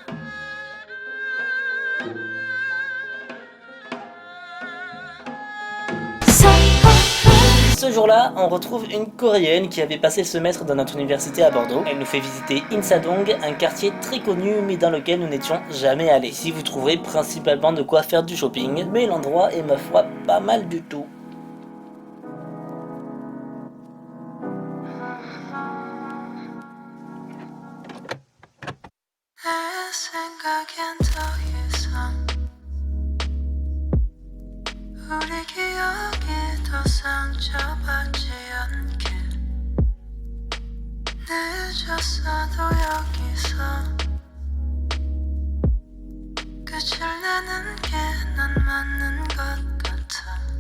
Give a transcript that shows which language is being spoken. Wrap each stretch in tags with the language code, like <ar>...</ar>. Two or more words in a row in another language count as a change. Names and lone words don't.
<fr>Ce jour-là, on retrouve une Coréenne qui avait passé le semestre dans notre université à Bordeaux. Elle nous fait visiter Insadong, un quartier très connu mais dans lequel nous n'étions jamais allés. Ici, vous trouverez principalement de quoi faire du shopping, mais l'endroit est ma foi pas mal du tout.</fr> <ko>우리 기억이 더 상처받지 않게 늦었어도 여기서 끝을 내는 게 난 맞는 것 같아</ko>